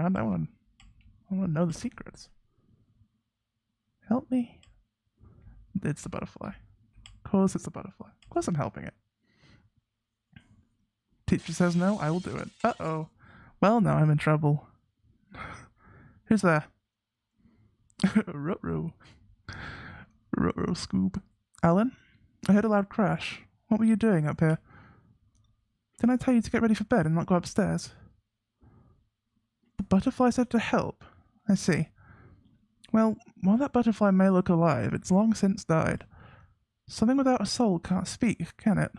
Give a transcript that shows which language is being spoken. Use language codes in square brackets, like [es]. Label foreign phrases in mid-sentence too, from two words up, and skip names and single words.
[en] I want to know the secrets. Help me. It's the butterfly. Of course it's the butterfly. Of course I'm helping it. Teacher says no, I will do it. Uh-oh. Well, now I'm in trouble. Who's there? Ruh-roh. Ruh-roh Scoob. Alan? I heard a loud crash. What were you doing up here? Didn't I tell you to get ready for bed and not go upstairs? The butterfly said to help. I see. Well, while that butterfly may look alive, it's long since died. Something without a soul can't speak, can it?